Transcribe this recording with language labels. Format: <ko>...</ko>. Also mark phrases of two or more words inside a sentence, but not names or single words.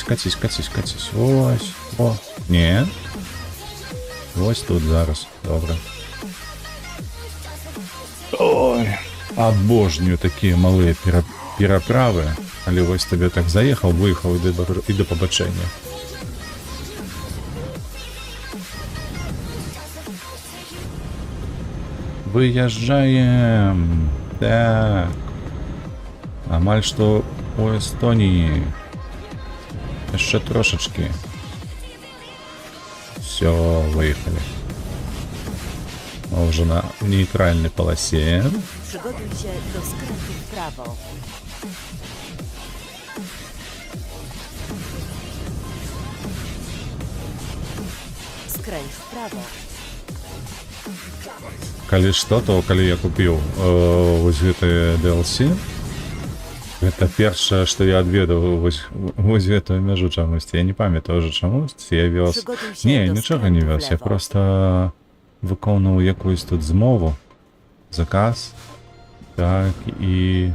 <uk>Ось. О. Ні. Ось тут зараз. Добре. Ой. Обожнюю такі малі переправи. Але ось тобі так заїхав, виїхав і до побачення.</uk> <ru>Выезжаем. Так. Амаль что у Эстонии. Еще трошечки. Все, выехали. Мы уже на нейтральной полосе.</ru> <pl>Przygotuj się do skrętu w prawo. Skręć w prawo.</pl> <be>Калі што, то калі я купіў вось гэты DLC, гэта першае, што я адведаў вось гэтую мяжу чамусьці. Я не памятаю ўжо чамусьці, я вёз... Не, нічога не вёз, я проста выконваў якусь тут змову, заказ, так, і...</be>